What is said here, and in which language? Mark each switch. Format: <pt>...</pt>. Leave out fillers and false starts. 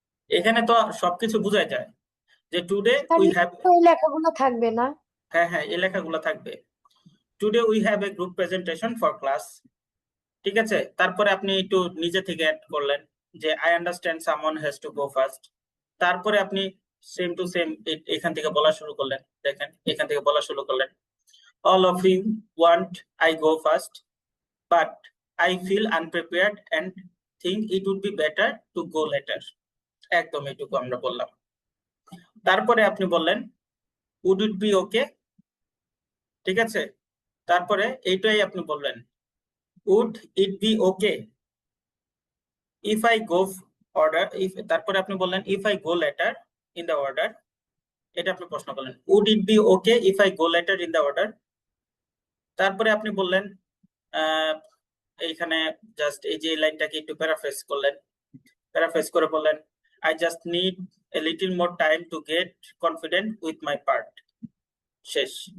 <bn>এখানে তো সবকিছু বোঝাই যায় যে টুডে স্যার</bn> <en>we have,</en> <bn>ওই লেখাগুলো থাকবে না? হ্যাঁ হ্যাঁ এই লেখাগুলো থাকবে।</bn> <en>today we have a group presentation for class,</en> <bn>ঠিক আছে। তারপরে আপনি একটু নিজে থেকে অ্যাড করলেন যে</bn> <en>I understand someone has to go first.</en> <bn>তারপরে আপনি সেম টু সেম এখান থেকে বলা শুরু করলেন,</bn> <en>দেখেন এখান থেকে বলা শুরু করলেন, all of you want I go first, but I feel unprepared and think it would be better to go later।</en> <bn>একদম এইটুকু আমরা বললাম। তারপরে আপনি বললেন</bn> <en>would it be okay,</en> <bn>ঠিক আছে।</bn> <en>তারপরে এইটাই আপনি বললেন would it be okay if I go order, if, তারপরে আপনি বললেন if I go later in the order,</en> <bn>এটা আপনি প্রশ্ন করলেন</bn> <en>would it be okay if I go later in the order।</en> <bn>তারপরে আপনি বললেন এইখানে জাস্ট এই যে লাইনটাকে একটু প্যারাফ্রেজ করলেন, প্যারাফ্রেজ করে বললেন</bn> <en>I just need a little more time to get confident with my part।</en> <bn>শেষ।</bn>